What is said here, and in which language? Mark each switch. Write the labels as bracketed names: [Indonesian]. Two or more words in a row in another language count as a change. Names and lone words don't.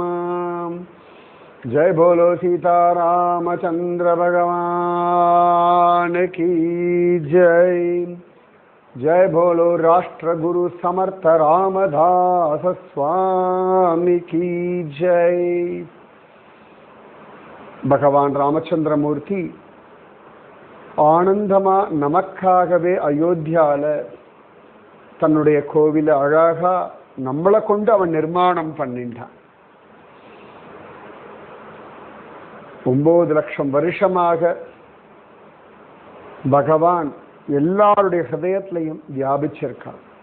[Hindi] जय बोलो सीतारामचंद्र भगवान की जय। जय बोलो राष्ट्र गुरु समर्थ रामदास स्वामी की जय। भगवान रामचंद्र मूर्ति [Tamil] ஆனந்தமா நமக்காகவே அயோத்தியால தன்னுடைய கோவில அழகா நம்மளை கொண்டு அவன் நிர்மாணம் பண்ணிட்டான். 9 லட்சம் வருஷமாக பகவான் எல்லாருடைய ஹிருதயத்திலையும் வியாபிச்சிருக்கான்.